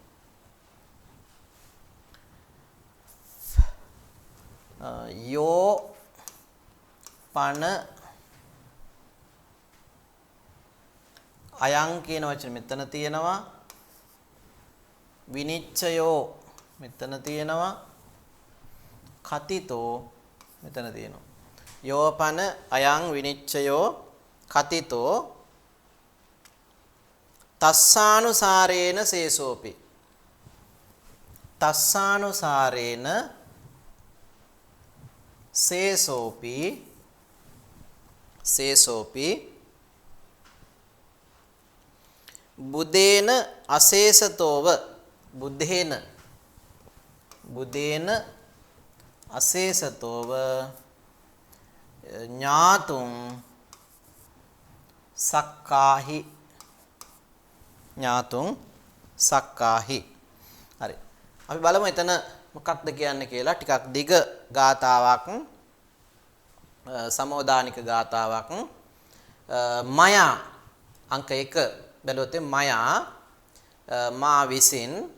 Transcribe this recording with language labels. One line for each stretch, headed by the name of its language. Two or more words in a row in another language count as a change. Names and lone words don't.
Pali: යෝපන අයං
Sinhala: කියන වචනේ මෙතන තියෙනවා
Pali: විනිච්ඡයෝ
Sinhala: මෙතන තියෙනවා කතිතෝ මෙතන තියෙනවා
Pali: යෝපන අයං විනිච්ඡයෝ කතිතෝ තස්සානුසාරේන සේසෝපි තස්සානුසාරේන සේසෝපි බුදේන අශේෂතෝව බුදේන අශේෂතෝව ඥාතුං සක්කාහි හරි.
Sinhala: අපි බලමු එතන මොකක්ද කියන්නේ කියලා. ටිකක් දිග ගාතාවක් සමෝදානික ගාතාවක් මයා අංක 1 බැලුවොත් මයා මා විසින්